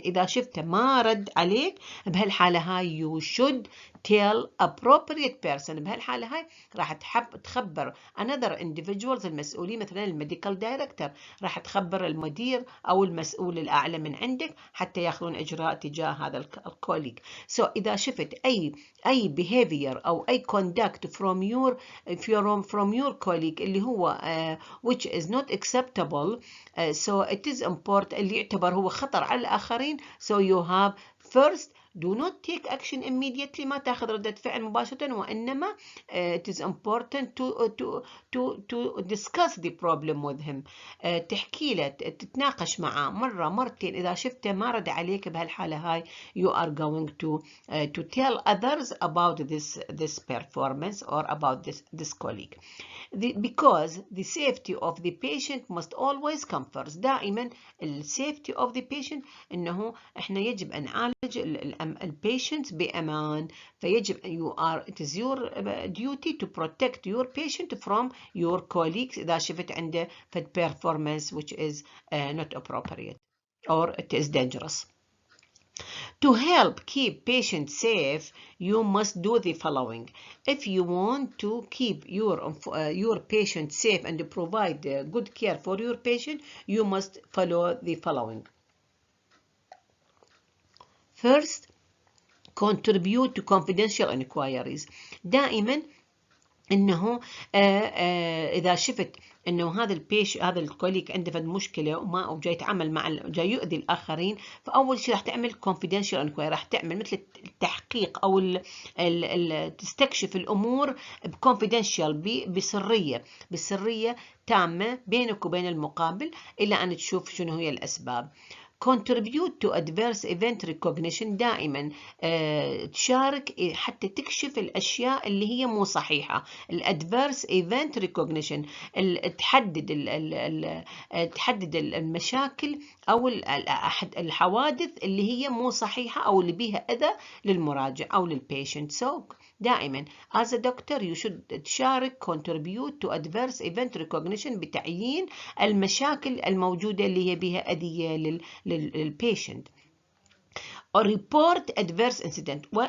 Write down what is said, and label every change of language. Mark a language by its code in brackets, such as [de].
[ar] إذا شفته ما رد عليك بهالحالة هاي [en] you should tell appropriate person. [ar] بهالحالة هاي راح تخبر [en] another individuals [ar] المسؤولين، مثلا الميديكال دايركتور، راح تخبر المدير أو المسؤول الأعلى من عندك حتى يأخذون إجراء تجاه هذا الكوليج. إذا شفت أي [en] behavior [ar] أو أي [en] conduct from your colleague [ar] اللي هو [en] which is not acceptable, so it is important [ar] اللي يعتبر هو خطر على الآخرين. [en] So you have first do not take action immediately، [ar] ما تاخذ ردة فعل مباشرة، وإنما [en] it is important to discuss the problem with him. [ar] تحكي له تتناقش معه مرة مرتين. إذا شفته ما رد عليك بهالحالة هاي [en] you are going to tell others about this performance or about this colleague. Because the safety of the patient must always come first. دائما safety of the patient [ar] إنه إحنا يجب أن نعالج [en] patient [ar] بأمان، فيجب [en] it is your duty to protect your patient from your colleagues [ar] إذا شفت عنده [en] performance which is not appropriate or it is dangerous. To help keep patients safe, you must do the following. If you want to keep your patient safe and provide good care for your patient, you must follow the following. First, contribute to confidential inquiries. [ar] دائما إنه إذا شفت إنه هذا الكوليك عنده فد مشكلة وما جاي يتعامل جاي يؤذي الآخرين، فأول شيء راح تعمل [en] confidential inquiry، [ar] راح تعمل مثل التحقيق أو تستكشف الأمور confidential بسرية تامة بينك وبين المقابل إلى أن تشوف شنو هي الأسباب. [en] Contribute to adverse event recognition. [ar] دائما تشارك حتى تكشف الأشياء اللي هي مو صحيحة. [en] adverse event recognition [ar] تحدد المشاكل أو الحوادث اللي هي مو صحيحة أو اللي بيها أذى للمراجع أو للبيشنت. [en] So دائما as a doctor you should تشارك contribute to adverse event recognition [ar] بتعيين المشاكل الموجودة اللي هي بيها أذية للبيشنت. [en] or report adverse incident.